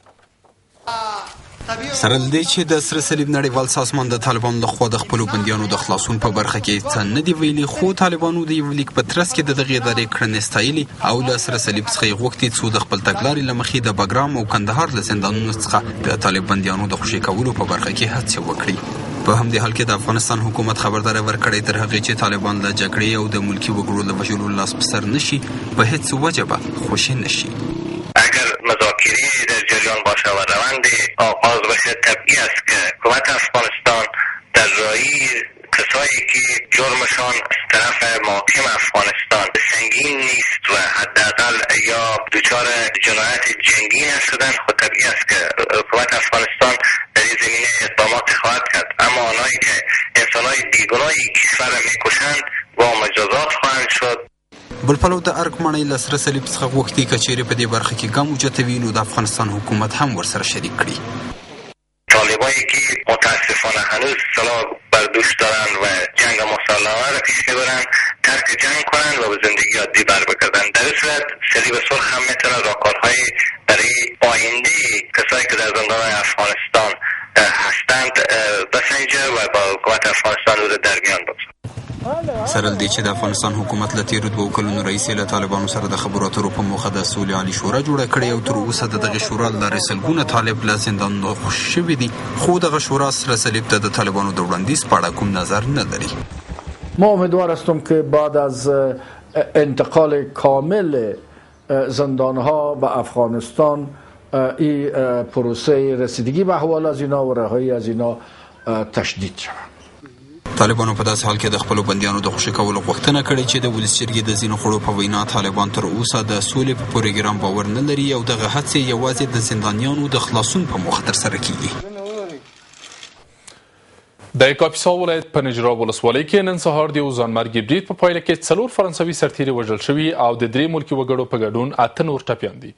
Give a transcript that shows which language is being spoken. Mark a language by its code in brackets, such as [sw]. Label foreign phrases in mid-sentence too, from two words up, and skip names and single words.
[ps] سره له دې چې د سره صلیب نړیوال سازمان د طالبانو لخوا د خپلو بندیانو د خلاصون په برخه کې څه نه دي ویلي، خو طالبانو د یو لیک په ترڅ کې د دغې ادارې کړنې ستایلي او له سره صلیب څخه یې غوښتي څو د خپل تګلارې له مخې د بګرام او کندهار له زندانونو څخه د طالب بندیانو د خوشي کولو په برخه کې هڅې وکړي. په همدې حال کې د افغانستان حکومت خبرداری ورکړی تر هغې چې طالبان له جګړې او د ملکي وګړو له وژلو لاس په سر نشي په هیڅ وجه به خوشی نشي. [fa] اگر مذاکره در جریان باشه و روند آغاز بشه طبیعی است که حکومت افغانستان در راهی کسایی که جرمشان از طرف محاکم افغانستان سنگین نیست و حداقل یا دچار جنایت جنگی نشدن، خود طبیعی است که حکومت افغانستان در این زمینه اقدامات خواهد کرد. اما آنهایی که انسانهای بیگناهی کشور را میکشند با مجازات خواهند شد. [ps] بل پلو د ارګ ماڼۍ له سره صلیب څخه غوښتي که چیرې په دې برخه کې ګام اوچتوي نو د افغانستان حکومت هم ورسره شریک کړي. [fa] طالبایی که متاسفانه هنوز سلاح بر دوش دارند و جنگ مسلحانه را پیش میبرند ترک جنگ کنند و به زندگی عادی بر بگردند. در این صورت صلیب سرخ هم میتونه راهکارهای برای آینده کسایی که در زندانهای افغانستان هستند بسنجه و با حکومت افغانستان رو در میان بگذارد. [ps] سره له دې چې د افغانستان حکومت له تېرو 2 کلونو راهیسې له طالبانو سره د خبرو اترو په موخه د سولې عالي شورا جوړه کړې او تر اوسه د دغې شورا له لارې سلګونه طالب له زندانونو خوشي شوي دي، خو دغه شورا سره صلیب ته د طالبانو د وړاندیز په اړه کوم نظر نه لري. [fa] ما امیدوار هستم که بعد از انتقال کامل زندانها به افغانستان این پروسه رسیدگی به احوال از اینا و رهایی از اینا تشدید شود. [ps] طالبانو په داسې حال کې د خپلو بندیانو د خوشي کولو غوښتنه کړې چې د ولس جرګې د ځینو خړو په وینا طالبان تر اوسه د سولې په پروګرام باور نه لري او دغه هڅې یوازې د زندانیانو د خلاصون په موخه ترسره کیږي. د کاپیسا ولایت په نجراب ولسوالۍ کې نن سهار د یو ځانمرګي برید په پایله کې 4 فرانسوي سرتیري وژل شوي او د 3 ملکي وګړو په ګډون 8 نور ټپیان دي.